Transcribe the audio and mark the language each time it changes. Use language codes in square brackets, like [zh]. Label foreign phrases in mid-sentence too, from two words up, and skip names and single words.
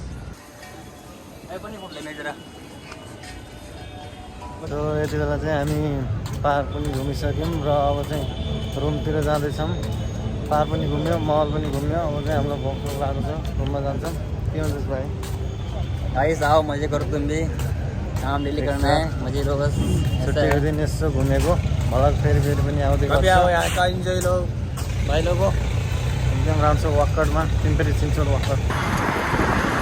[ne] सो यति बेला चाहिँ हामी पार्क पनि घुमिसक्यौँ र अब चाहिँ रुमतिर जाँदैछौँ। पार्क पनि घुम्यो, मल पनि घुम्यो। अब चाहिँ हामीलाई भोक लागेको छ, रुममा जान्छौँ। के भन्छस् भाइ? [hi] गाइस आओ, मजे करो, तुम भी काम डेली करना है, मजे लो बस। [ne] छुट्टै दिन यसो घुमेको भलक फेरि पनि आउँदै गर्छ। [hi] यहाँ का इन्जोय लो भाइ लोगो। [ne] एकदम राम्रो छ वाकरमा, तिमी पनि चिन्छौ वाकर।